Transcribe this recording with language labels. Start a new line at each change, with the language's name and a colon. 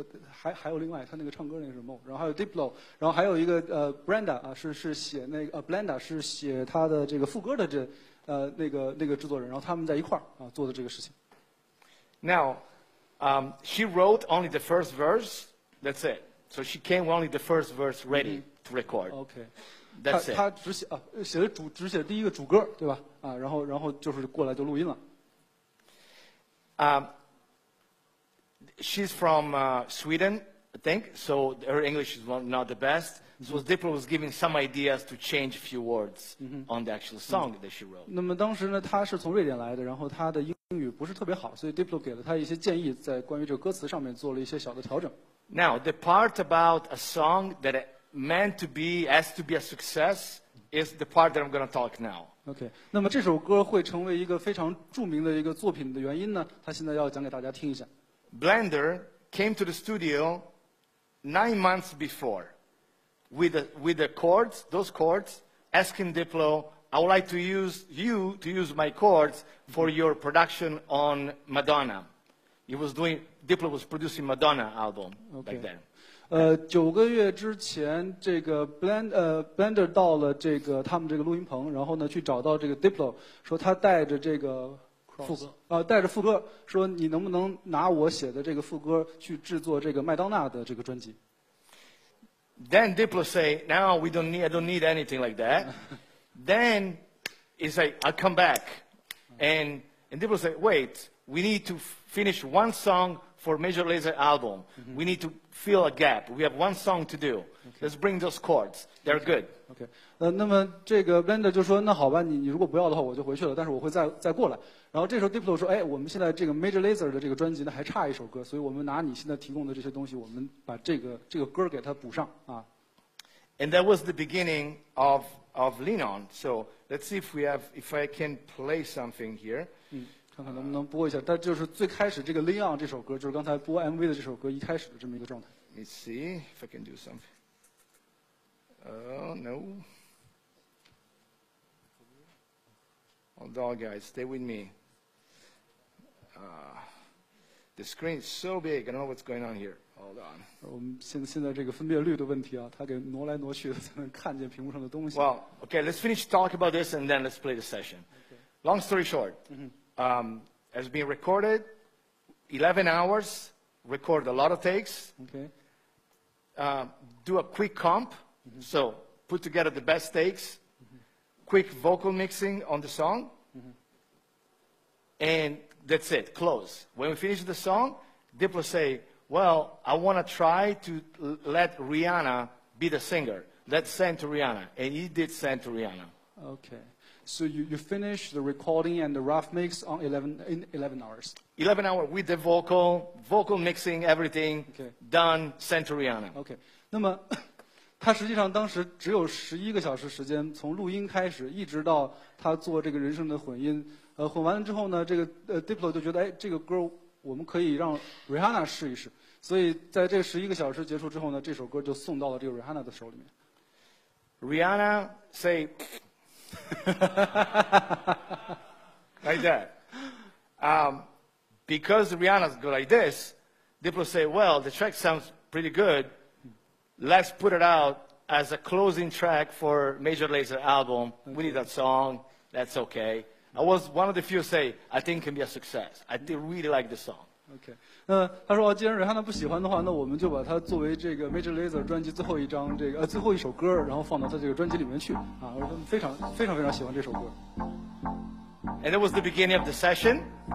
Chinese: 还有另外他那个唱歌那个是 Mo， 然后还有 Diplo， 然后还有一个Blender 啊，是写那个Blender 是写他的这个副歌的那个制作人，然后他们在一块儿啊做的这个事情。
English: Now, she wrote only the first verse. That's it. So she came only the first verse ready to record. OK， That's it.
Chinese: 他只写第一个主歌，对吧？啊，然后就是过来就录音了。
English: She's from Sweden, I think. So her English is not the best. So Diplo was giving some ideas to change a few words on the actual song that she wrote.
Chinese: 那么当时呢，他是从瑞典来的，然后他的英语不是特别好，所以 Diplo 给了他一些建议，在关于这个歌词上面做了一些小的调整。
English: Now, the part about a song that has to be a success is the part that I'm going to talk now.
Chinese: OK， 那么这首歌会成为一个非常著名的一个作品的原因呢，他现在要讲给大家听一下。
English: Blender came to the studio 9 months before with the chords, those chords, asking Diplo, I would like to use my chords for your production on Madonna. Diplo was producing Madonna album back then.
Chinese: 9个月之前，这个 Blender 到了他们这个录音棚，然后呢去找到这个 Diplo， 说他带着这个带着副歌，说你能不能拿我写的这个副歌去制作这个麦当娜的这个专辑
English: Then Diplo say, no, I don't need anything like that. Then it's like, I'll come back. And Diplo say, wait, we need to finish one song for Major Lazer album. We need to fill a gap. We have one song to do. Let's bring those chords. They're good.
Chinese: OK， 那么这个 Blender 就说，那好吧，你如果不要的话，我就回去了，但是我会再过来。然后这时候 Diplo 说，哎，我们现在这个 Major Lazer 的这个专辑呢还差一首歌，所以我们拿你现在提供的这些东西，我们把这个歌给它补上啊。
English: And that was the beginning of Lean On. So let's see if I can play something here.
Chinese: 看看能不能播一下。但就是最开始这个 Lean On 这首歌，就是刚才播 MV 的这首歌一开始的这么一个状态。
English: Let me see if I can do something. Oh, no. Hold on, guys. Stay with me. The screen is so big. I don't know what's going on here. Hold on.
Chinese: 我们现在这个分辨率的问题啊，它给挪来挪去的，才能看见屏幕上的东西。
English: Well, okay, let's finish talk about this and then let's play the session. Okay. Long story short, has been recorded, 11 hours, record a lot of takes. Okay. Do a quick comp, so put together the best takes, quick vocal mixing on the song, and that's it, close. When we finish the song, Diplo say, well, I want to try to let Rihanna be the singer. Let's send to Rihanna. And he did send to Rihanna. Okay. So you finished the recording and the rough mix in 11 hours. 11 hours with the vocal mixing, everything, okay. Done, sent to Rihanna. Okay.
Chinese: 那么他实际上当时只有11个小时时间，从录音开始，一直到他做这个人声的混音。混完了之后呢，这个Diplo 就觉得，哎，这个歌我们可以让 Rihanna 试一试。所以在这个11个小时结束之后呢，这首歌就送到了这个 Rihanna 的手里面。
English: Rihanna say, like that. Because Rihanna's go like this, Diplo say, well, the track sounds pretty good. Let's put it out as a closing track for Major Lazer album. Okay. We need that song. That's okay. I was one of the few say, I think it can be a success. I really like the song.
Chinese: OK， 他说，既然Rihanna不喜欢的话，那我们就把它作为这个 Major Lazer 专辑最后一首歌，然后放到他这个专辑里面去啊。我说非常喜欢这首歌。
English: And it was the beginning of the session.